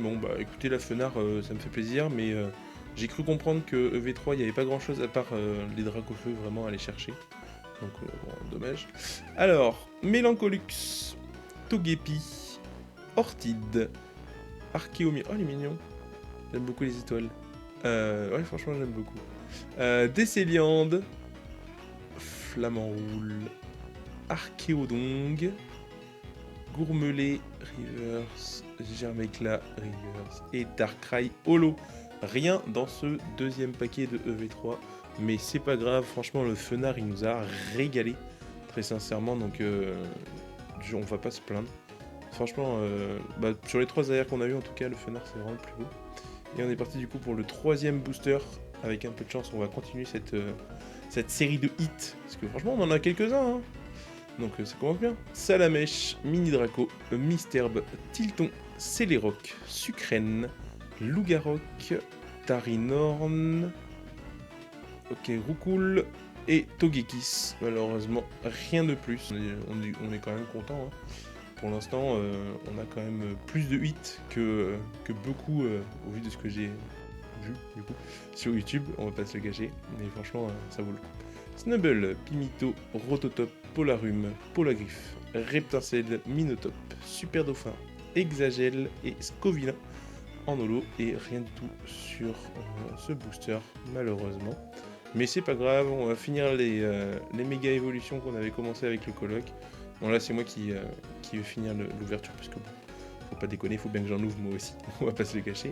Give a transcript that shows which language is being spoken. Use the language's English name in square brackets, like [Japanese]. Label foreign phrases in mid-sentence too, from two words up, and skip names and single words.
[French] Bon bah écoutez, la Fenard ça me fait plaisir, mais j'ai cru comprendre que EV3 il n'y avait pas grand chose à part les Dracofeu vraiment à aller chercher. Donc bon, dommage. Alors, Mélancolux, Togepi, Ortide, Archéomir. Oh, il est mignon. J'aime beaucoup les étoiles. Ouais, franchement, j'aime beaucoup. Décéliande, Flamanroule, Archéodong, Gourmelet, Reverse, Germecla, Reverse et Darkrai Holo. Rien dans ce 2e paquet de EV3, mais c'est pas grave. Franchement, le Fenard, il nous a régalé, très sincèrement. Donc, on va pas se plaindre. Franchement, sur les 3 arrières qu'on a eu, en tout cas, le Fenard, c'est vraiment le plus beau. Et on est parti du coup pour le 3e booster. Avec un peu de chance, on va continuer cette série de hits. Parce que franchement, on en a quelques-uns. Hein. Donc ça commence bien. Salamèche, Mini Draco, Misterbe, Tilton, Céléroc, Sucrène, Lougaroc, Tarinorn, ok, Roucoule et Togekiss. Malheureusement, rien de plus. On est quand même content. Hein. Pour l'instant, on a quand même plus de hits que beaucoup, au vu de ce que j'ai vu du coup sur YouTube, on va pas se le cacher, mais franchement ça vaut le coup. Snubble, Pimito, Rototop, Polarum, Polagriffe, Reptincelle, Minotop, Super Dauphin, Exagel et Scovillain en holo, et rien du tout sur ce booster malheureusement. Mais c'est pas grave, on va finir les méga évolutions qu'on avait commencé avec le colloque. Bon là c'est moi qui vais finir l'ouverture, puisque bon, faut pas déconner, faut bien que j'en ouvre moi aussi, on va pas se le cacher.